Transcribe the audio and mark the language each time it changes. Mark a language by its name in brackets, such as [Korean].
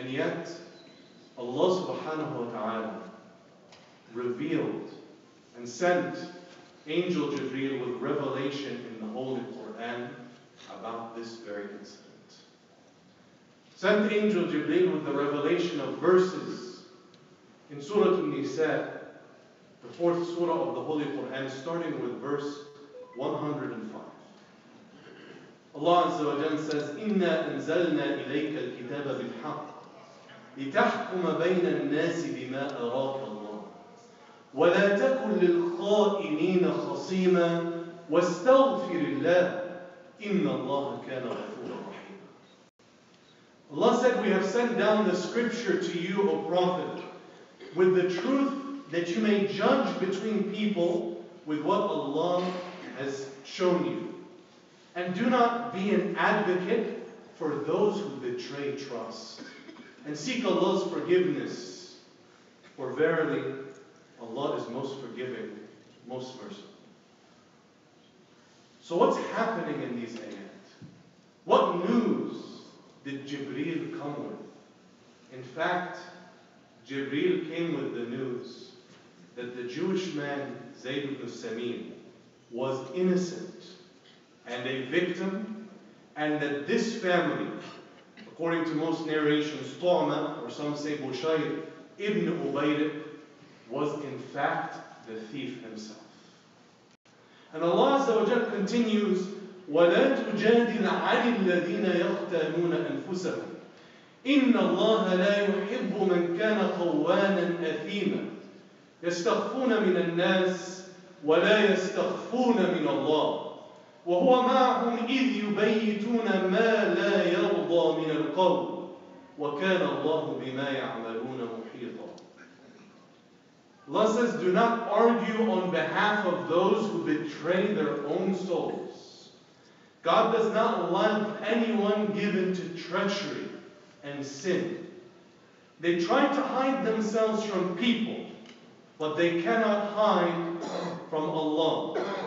[English] And yet, Allah subhanahu wa ta'ala revealed and sent Angel Jibreel with revelation in the Holy Quran about this very incident. Sent Angel Jibreel with the revelation of verses in Surah An-Nisa, the fourth surah of the Holy Quran, starting with verse 105. [Arabic] Allah Azza wa Jalla says, إِنَّا أَنزَلْنَا إِلَيْكَ الْكِتَابَ بِالْحَقِّ لِتَحْكُمَ بَيْنَ النَّاسِ بِمَا أَرَاكَ اللَّهُ وَلَا تَكُنْ لِلْخَائِنِينَ خَصِيمًا وَاسْتَغْفِرِ اللَّهَ إِنَّ اللَّهَ كَانَ غَفُورًا رَحِيمًا. [English] Allah said, we have sent down the scripture to you, O Prophet, with the truth that you may judge between people with what Allah has shown you. And do not be an advocate for those who betray trust. And seek Allah's forgiveness, for verily Allah is most forgiving, most merciful. So what's happening in these ayat? What news did Jibreel come with? In fact, Jibreel came with the news that the Jewish man Zayd ibn Samim was innocent and a victim, and that this family, according to most narrations, Tu'ma, or some say Bushayr ibn Ubayr, was in fact the thief himself. [Arabic] And Allah Azza wa Jalla continues, وَلَا تُجَادِلْ عَنِ الَّذِينَ يَخْتَانُونَ أَنفُسَهُمْ إِنَّ اللَّهَ لَا يُحِبُّ مَنْ كَانَ خَوَّانًا أَثِيمًا يَسْتَخْفُونَ مِنَ النَّاسِ وَلَا يَسْتَخْفُونَ مِنَ اللَّهِ وهو معهم إذ يبيتون ما لا يرضى من القول وكان الله بما يعملون محيطا. [English] Allah says, do not argue on behalf of those who betray their own souls. God does not love anyone given to treachery and sin. They try to hide themselves from people, but they cannot hide from Allah.